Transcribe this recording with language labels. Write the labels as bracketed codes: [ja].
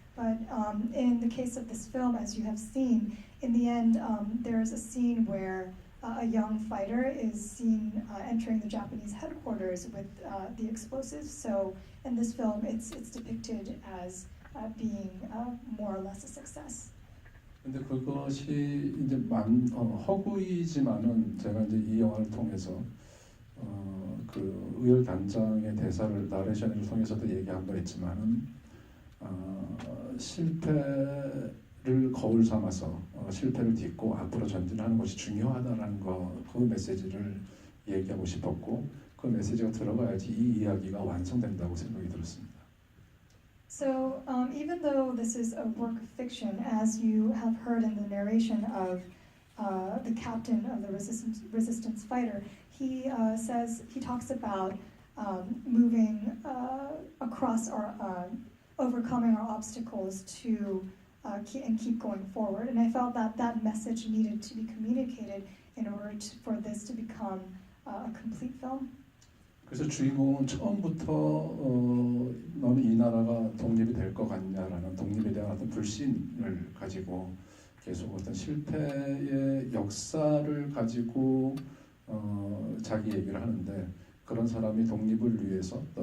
[en] But in the case of this film, as you have seen, in the end, there's a scene where a young fighter is seen entering the Japanese headquarters with the explosives. So in this film, it's depicted as being more or less a success. [ko] 근데 그것이 이제 허구이지만은 제가 이제 이 영화를 통해서 그 의열 단장의 대사를 나레이션을 통해서도 얘기한 바 있지만은 실패를 거울 삼아서 실패를 딛고 앞으로 전진하는 것이 중요하다라는 그 메시지를 얘기하고 싶었고, 그 메시지가 들어가야지 이 이야기가 완성된다고 생각이 들었습니다. [en] So even though this is a work of fiction, as you have heard in the narration of the captain of the resistance fighter, he talks about moving across overcoming our obstacles and keep going forward. And I felt that message needed to be communicated in order for this to become a complete film. [ko] 그래서 주인공은 처음부터 너는 이 나라가 독립이 될 것 같냐라는 독립에 대한 어떤 불신을 가지고 계속 어떤 실패의 역사를 가지고 자기 얘기를 하는데, 그런 사람이 독립을 위해서